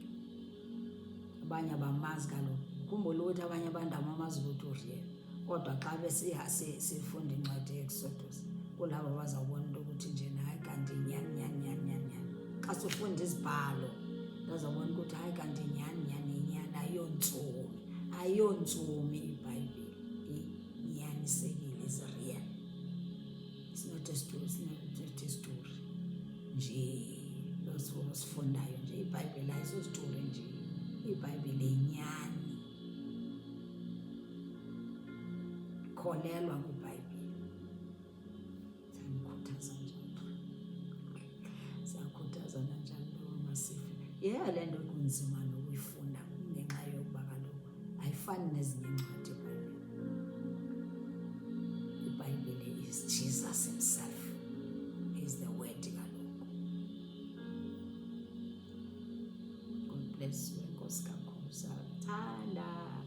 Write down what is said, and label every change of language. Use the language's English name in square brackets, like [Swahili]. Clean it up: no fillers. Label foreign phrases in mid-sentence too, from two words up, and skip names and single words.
[Xhosa] Abanye abamazi kaloku, khumbula ukuthi abanye abantu abamazi ukuthi ureal, kodwa xa sifunda incwadi ye-Exodus, kulabo bazawubona into ukuthi nje hayi kanti nyani. Xa sifunda izibhalo bazawubona ukuthi hayi kanti nyani, ayontsomi iBhayibhile, inyanisekile, [English] is real. It's not a story, [Xhosa] nje losifundayo nje. iBhayibhile ayisostori nje, iBhayibhile inyani. Kholelwa kwiBhayibhile. Siyakhuthazana njalo njengoba sife. Le nto kunzima nokuyifunda ngenxa yokuba kaloku ayifani nezinye iincwadi iBhayibhile. [English] iBhayibhile is Jesus himself, is the word kaloku. God bless you. [Xhosa] Enkosi kakhulu, siyathanda.